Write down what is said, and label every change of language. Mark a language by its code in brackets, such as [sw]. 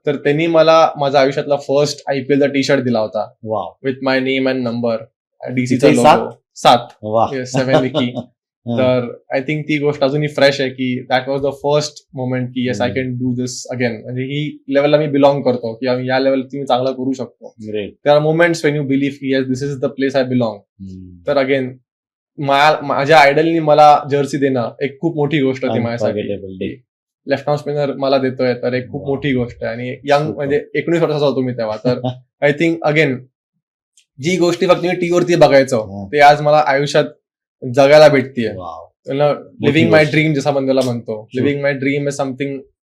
[mr] तर त्यांनी मला माझ्या आयुष्यातला फर्स्ट IPL चा टी शर्ट दिला होता [en] with my name and number, [mr] डीसीचा logo 7. 7 Vicky. [en] तर I think [mr] ती गोष्ट अजूनही फ्रेश आहे [en] की that was the first moment की yes I can do this again. [mr] म्हणजे ही लेवलला मी बिलॉंग करतो की या लेवल मी चांगला करू शकतो. [en] There are moments when you believe की yes this is the place I belong. [mr] तर अगेन माझ्या आयडलनी मला जर्सी देणं एक खूप मोठी गोष्ट होती माझ्यासाठी. लेफ्ट आर्म स्पिनर मला देतोय तर एक खूप मोठी गोष्ट आहे. आणि यंग म्हणजे 19 वर्षाचा होतो मी तेव्हा. तर आय थिंक अगेन जी गोष्टी फक्त मी टी वरती बघायचो ते आज मला आयुष्यात जगायला भेटतीये. लिव्हिंग माय ड्रीम जसं आपण त्याला म्हणतो, [en] living my dream is something